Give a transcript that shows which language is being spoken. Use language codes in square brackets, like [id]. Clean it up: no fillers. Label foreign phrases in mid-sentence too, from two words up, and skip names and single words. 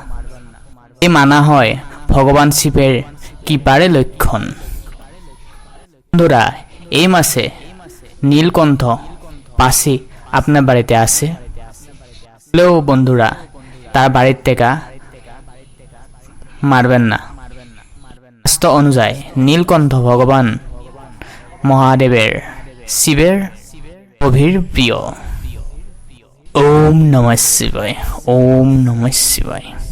[bn] এই মানা হয় ভগবান শিবের কৃপার লক্ষণ। বন্ধুরা, এই মাসে নীলকণ্ঠ পাশি আপনার বাড়িতে আসে হলেও বন্ধুরা তার বাড়ির থেকে মারবেন না। শাস্ত্ৰ অনুযায়ী নীলকণ্ঠ ভগৱান মহাদেৱেৰ শিৱেৰ গভীৰ প্ৰিয়। [sa] ওম নমঃ শিৱায়, ওম নমঃ শিৱায়।